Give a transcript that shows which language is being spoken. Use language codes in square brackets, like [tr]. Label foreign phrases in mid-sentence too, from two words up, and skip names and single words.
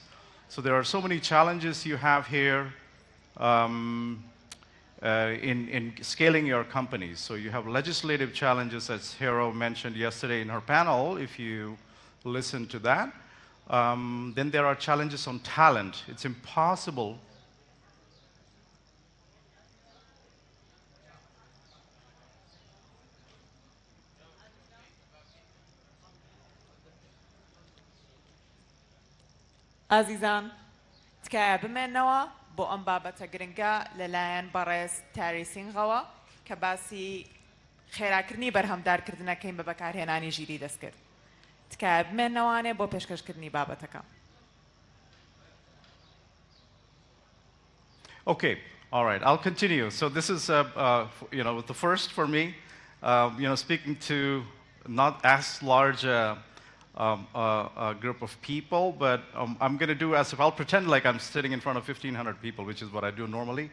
[en] So there are so many challenges you have here in scaling your companies. So you have legislative challenges, as Hero mentioned yesterday in her panel, if you listen to that. Then there are challenges on talent. It's impossible [ckb] ئازیزان تکایە بمێنەوە بۆ ئەم بابەتە گرنگە لەلایەن بەڕێز تاری سینگەوە کە باسی خێراکردنی بەرهەمدارکردنەکەین بە بەکارهێنانی ژیری دەستکرد. تکایە بمێنەوانێ بۆ پێشکەشکردنی بابەتەکە. [en] Okay, all right, I'll continue. So this is, the first for me, speaking to not as large a group of people, but I'm going to do as if I'll pretend like I'm sitting in front of 1,500 people, which is what I do normally.